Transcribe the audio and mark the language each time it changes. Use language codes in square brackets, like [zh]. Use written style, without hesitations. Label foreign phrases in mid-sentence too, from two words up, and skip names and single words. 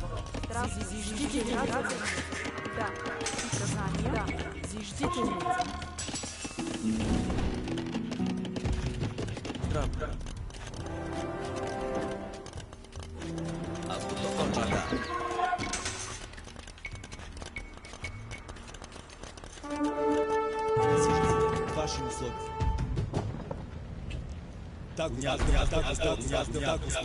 [ru] Зиждительница. Да. Приказание. Да. Зиждительница. Правда. Аз готов. Точно, да. Вашим услугам. Так, Господи.